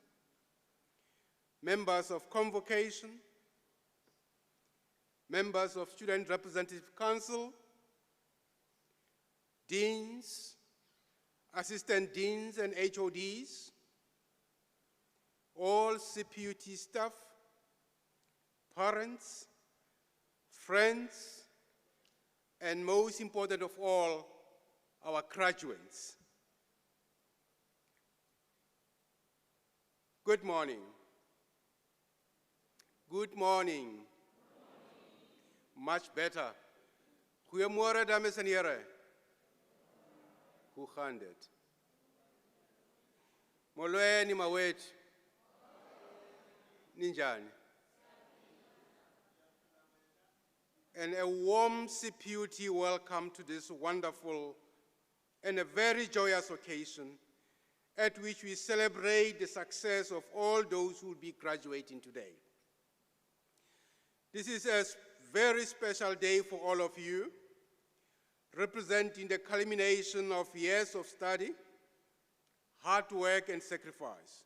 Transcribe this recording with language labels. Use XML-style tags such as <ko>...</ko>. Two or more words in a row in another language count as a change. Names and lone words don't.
<en>members of convocation, members of Student Representative Council, deans, assistant deans and HODs, all CPUT staff, parents, friends, and most important of all, our graduates. Good morning. Good morning. Much better.</en> <af>Goeiemôre dames en here. Hoe gaan dit?</af> <xh>Molweni mawethu. Ninjani?</xh> <en>And a warm CPUT welcome to this wonderful and a very joyous occasion at which we celebrate the success of all those who will be graduating today. This is a very special day for all of you, representing the culmination of years of study, hard work, and sacrifice.</en>